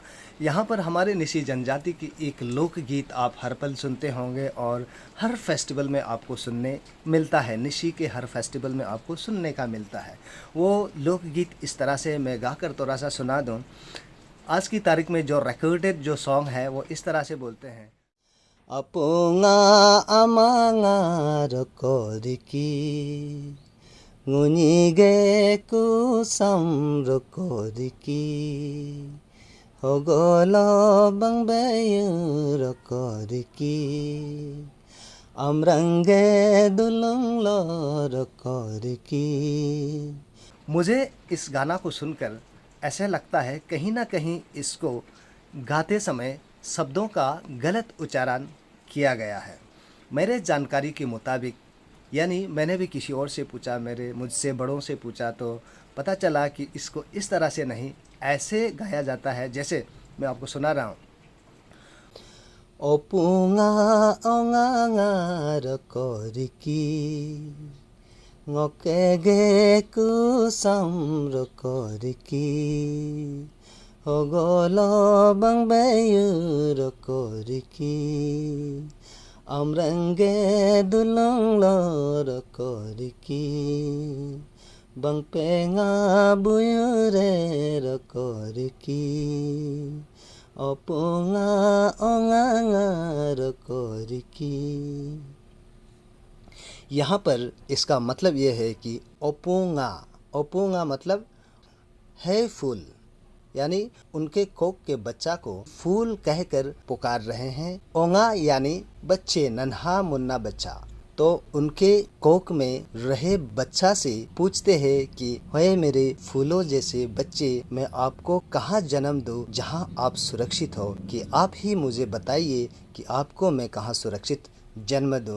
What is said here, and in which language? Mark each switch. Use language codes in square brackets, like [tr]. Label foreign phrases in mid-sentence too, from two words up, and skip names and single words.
[hi] यहाँ पर हमारे निसी जनजाति की एक लोकगीत आप हर पल सुनते होंगे और हर फेस्टिवल में आपको सुनने मिलता है। निसी के हर फेस्टिवल में आपको सुनने का मिलता है। वो लोकगीत इस तरह से मैं गाकर थोड़ा सा सुना दूँ। आज की तारीख में जो रिकॉर्डेड जो सॉन्ग है वो इस तरह से बोलते हैं। [njz] अपोंगा अमांगा रकोरिकी ngunyige kusam rokoriki hogolo bangbayu rokoriki amrange dulunglo rokoriki। [hi] मुझे इस गाना को सुनकर ऐसा लगता है कहीं ना कहीं इसको गाते समय शब्दों का गलत उच्चारण किया गया है। मेरे जानकारी के मुताबिक, यानी मैंने भी किसी और से पूछा, मुझसे बड़ों से पूछा, तो पता चला कि इसको इस तरह से नहीं, ऐसे गाया जाता है जैसे मैं आपको सुना रहा हूँ। [njz] ओपुंगा ओंगांगा रकोरिकी ngokege kusam rokoriki hogolo bangbayu rokoriki amrange dulunglo rokoriki bangpenga buyure rokoriki opunga onganga rokoriki। [hi] यहाँ पर इसका मतलब यह है कि ओपोंगा, ओपोंगा मतलब है फूल, यानी उनके कोक के बच्चा को फूल कहकर पुकार रहे हैं। ओंगा यानी बच्चे, नन्हा मुन्ना बच्चा। तो उनके कोक में रहे बच्चा से पूछते हैं कि हे मेरे फूलों जैसे बच्चे, मैं आपको कहाँ जन्म दूँ जहाँ आप सुरक्षित हो, कि आप ही मुझे बताइए कि आपको मैं कहाँ सुरक्षित जन्म दूँ।